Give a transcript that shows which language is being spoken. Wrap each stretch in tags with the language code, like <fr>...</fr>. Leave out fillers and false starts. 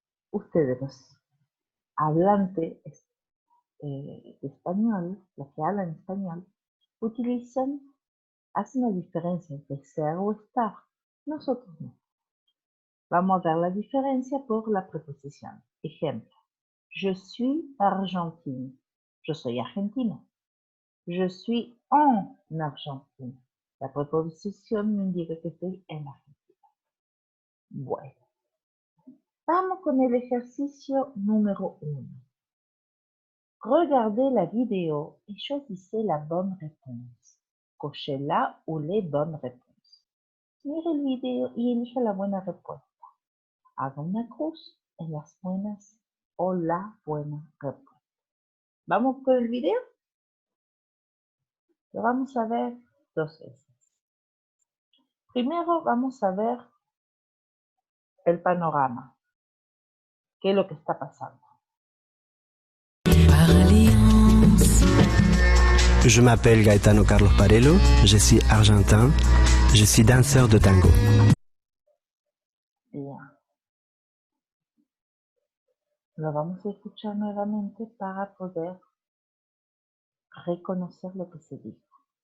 <es>Ustedes, los hablantes de español, los que hablan español, hacen la diferencia entre ser o estar. Nosotros no. Vamos a ver la diferencia por la preposición. Ejemplo,</es> <fr>je suis argentine.</fr> <es>Yo soy argentina.</es> <fr>Je suis en Argentine.</fr> <es>La preposición me indica que estoy en Argentina. Bueno, vamos con el ejercicio número 1.</es> <fr>Regardez la vidéo et choisissez la bonne réponse. Cochez la ou les bonnes réponses.</fr> <es>Mire el video y elija la buena respuesta. Haga una cruz en las buenas o la buena respuesta. ¿Vamos con el video? Lo vamos a ver 2 veces. Primero vamos a ver el panorama. ¿Qué es lo que está pasando?</es> <fr>Je m'appelle Gaetano Carlos Parello, je suis argentin, je suis danseur de tango.</fr> <es>Bien. Lo vamos a escuchar nuevamente para poder reconocer lo que se dijo.</es>